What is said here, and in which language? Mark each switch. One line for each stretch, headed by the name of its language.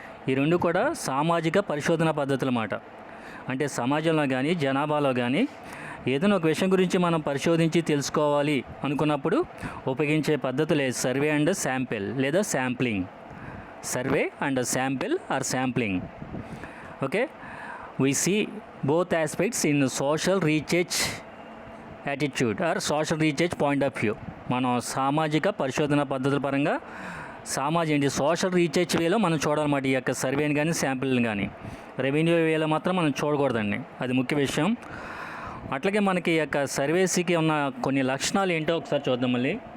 Telugu: ఈ రెండు కూడా సామాజిక పరిశోధన పద్ధతులు అన్నమాట. అంటే సమాజంలో కానీ జనాభాలో కానీ ఏదైనా ఒక విషయం గురించి మనం పరిశోధించి తెలుసుకోవాలి అనుకున్నప్పుడు ఉపయోగించే పద్ధతులే సర్వే అండ్ శాంపిల్ లేదా sampling.
English: Survey and sample or sampling. Okay, we see both aspects in social research attitude or social research point of view.
Telugu: మనం సామాజిక పరిశోధన పద్ధతుల పరంగా సోషల్ రీసెర్చ్ వేలో మనం చూడాలన్నమాట ఈ యొక్క సర్వేని కానీ శాంపిల్ని కానీ. రెవెన్యూ వేలో మాత్రం మనం చూడకూడదండి, అది ముఖ్య విషయం. అట్లాగే మనకి ఈ యొక్క సర్వేస్కి ఉన్న కొన్ని లక్షణాలు ఏంటో ఒకసారి చూద్దాం మళ్ళీ.